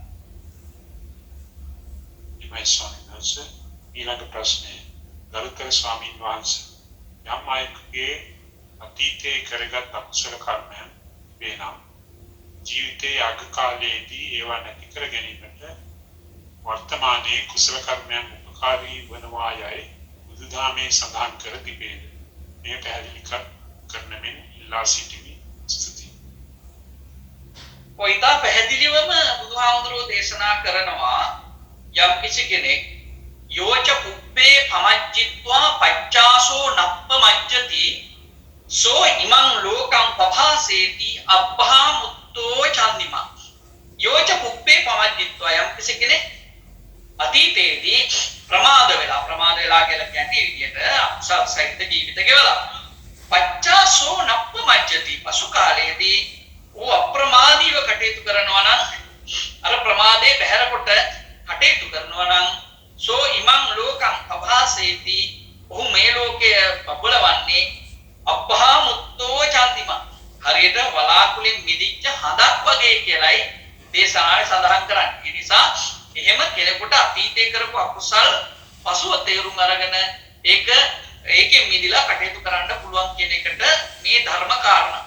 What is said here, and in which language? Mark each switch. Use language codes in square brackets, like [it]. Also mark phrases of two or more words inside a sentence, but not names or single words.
[si] ඉමයි ස්වාමීන් වහන්සේ ඊළඟ ප්‍රශ්නේ ගරුතර ස්වාමීන් වහන්සේ යම් අයෙකුගේ අතීතයේ කරගත් අකුසල කර්මයන් වේනම් ජීවිතයේ අග කාලයේදී ඒවා නැති කර ගැනීමට වර්තමානයේ කුසල කර්මයන් උපකාරී වනවා යයි බුදුදහමේ සඳහන් කර තිබේ. මේ පැහැදිලි කරන මෙන් ඉල්ලා සිටිමි. ස්තුතියි. ඔයිතා පැහැදිලිවම බුදුහාමුදුරුවෝ දේශනා කරනවා යම් කිසි කෙනෙක් [pi] යෝච පුබ්බේ පමච්චිත්වා පච්චාසෝ නප්පමච්චති සෝ ඉමං ලෝකං පභාසේති අබ්බහා මුත්තෝ චන්දිමා. යෝච පුබ්බේ පමච්චිත්වා [si] යම් කිසි කෙනෙක් අතීතයේදී ප්‍රමාද වෙලා කියලා කියන්නේ විදියට අකුසල් සහිත ජීවිත ගෙවලා [pi] පච්චාසෝ නප්පමච්චති [si] පසු කාලයේදී ਉਹ අප්‍රමාදීව කටයුතු කරනවා නම් අර ප්‍රමාදේ බැහැර කොට කටයුතු කරනවා නම් [pi] සෝ ඉමං ලෝකං පභාසේති [si] ඔහු මේ ලෝකයේ බබලවන්නේ [pi] අබ්බහා මුත්තෝ චන්දිමා [si] හරියට වලාකුලින් මිදිච්ච හදක් වගේ කියලායි දේශනාවේ සඳහන් කරන්නේ. ඒ නිසා එහෙම කෙනෙකුට අතීතයේ කරපු අකුසල් පසුව තේරුම් අරගෙන ඒකෙන් මිදිලා කටයුතු කරන්න පුළුවන් කියන එකට මේ ධර්ම කාරණා.